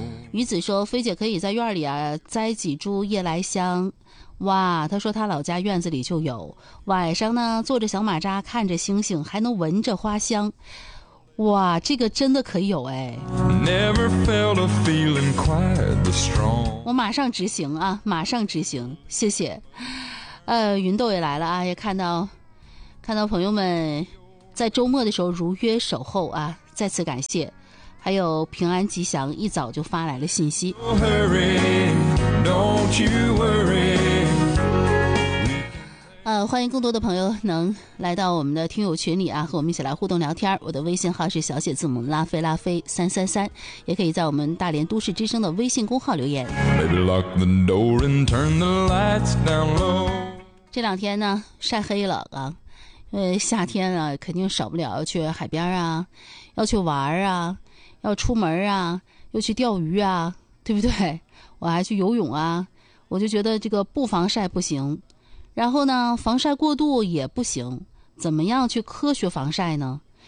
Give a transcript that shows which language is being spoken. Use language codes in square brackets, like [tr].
[zh] 女子说，飞姐可以在院里啊栽几株夜来香。哇，她说她老家院子里就有，晚上呢坐着小马扎看着星星还能闻着花香。哇，这个真的可以有哎。 [en] Never felt a feeling quite the strong. [zh] 我马上执行啊，马上执行，谢谢。芸豆也来了啊，也看到朋友们在周末的时候如约守候啊，再次感谢。还有平安吉祥一早就发来了信息。 [en] Don't hurry, don't you worry. [zh] 欢迎更多的朋友能来到我们的听友群里啊，和我们一起来互动聊天。我的微信号是小写字母拉菲拉菲333，也可以在我们大连都市之声的微信公号留言。 [en] Maybe lock the door and turn the lights down low. [zh] 这两天呢晒黑了啊，因为夏天啊肯定少不了要去海边啊，要去玩啊，要出门啊，又去钓鱼啊，对不对？我还去游泳啊，我就觉得这个不防晒不行，然后呢防晒过度也不行，怎么样去科学防晒呢？